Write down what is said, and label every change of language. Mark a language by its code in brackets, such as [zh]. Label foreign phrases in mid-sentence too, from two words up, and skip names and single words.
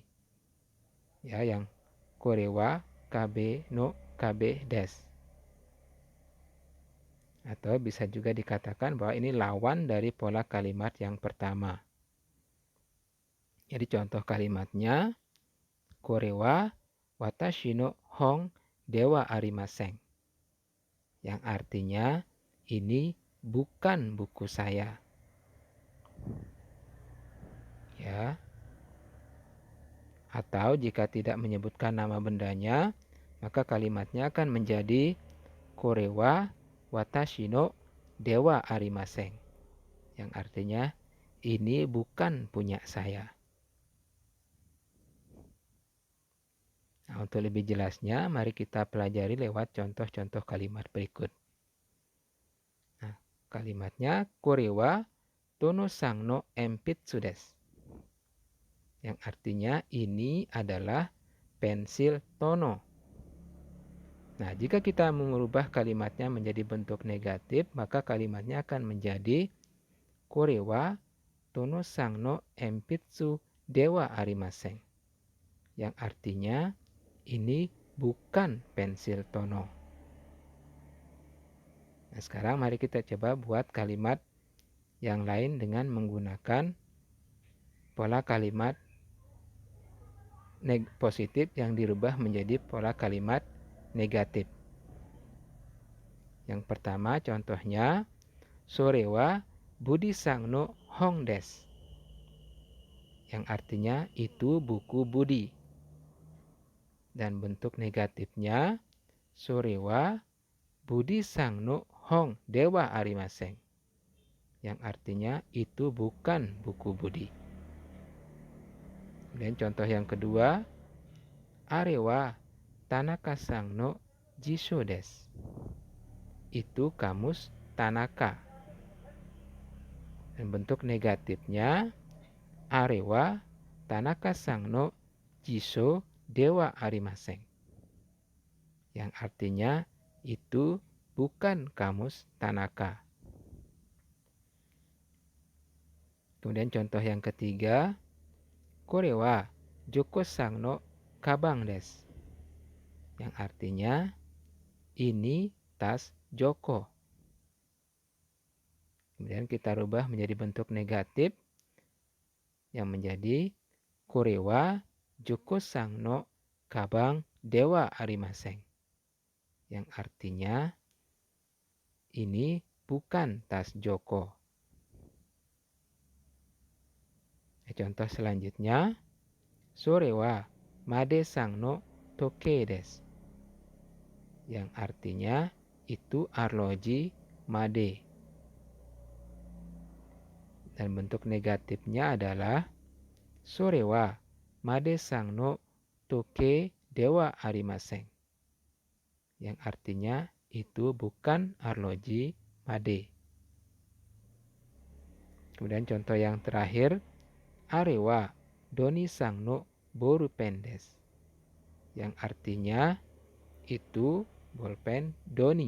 [id] Ya, yang [ja] これは壁の壁です. [id] Atau bisa juga dikatakan bahwa ini lawan dari pola kalimat yang pertama. Jadi contoh kalimatnya, [ja] これは私の本ではありません. [id] Yang artinya, ini bukan buku saya. Ya. Atau jika tidak menyebutkan nama bendanya, maka kalimatnya akan menjadi [ja] これは私のではありません. [id] Yang artinya, ini bukan punya saya. Nah, untuk lebih jelasnya, mari kita pelajari lewat contoh-contoh kalimat berikut. Nah, kalimatnya [ja] これはとのさんの鉛筆です. [id] Yang artinya ini adalah pensil tono. Nah, jika kita mengubah kalimatnya menjadi bentuk negatif, maka kalimatnya akan menjadi [ja] これはとのさんの鉛筆ではありません. [id] Yang artinya ini bukan pensil tono. Nah, sekarang mari kita coba buat kalimat yang lain dengan menggunakan pola kalimat positif yang dirubah menjadi pola kalimat negatif. Yang pertama contohnya, [ja] それはブディさんの本です. [id] Yang artinya itu buku Budi. Dan bentuk negatifnya, [ja] それはブディさんの本ではありません. [id] Yang artinya itu bukan buku Budi. Dan contoh yang kedua, [ja] あれは田中さんの辞書です. [id] Itu kamus Tanaka. Dan bentuk negatifnya, [ja] あれは田中さんの辞書ではありません. [id] Yang artinya itu bukan kamus Tanaka. Kemudian contoh yang ketiga, [ja] これはジョコさんのかばんです. [id] Yang artinya ini tas Joko. Kemudian kita rubah menjadi bentuk negatif yang menjadi [ja] これはジョコさんのかばんではありません. [id] Yang artinya ini bukan tas Joko. Contoh selanjutnya, [ja] それはマデさんの時計です. [id] Yang artinya itu arloji Made. Dan bentuk negatifnya adalah [ja] それはマデさんの時計ではありません. [id] Yang artinya itu bukan arloji Made. Kemudian contoh yang terakhir, [ja] あれはドニさんのボールペンです. [id] Yang artinya itu bolpen Doni.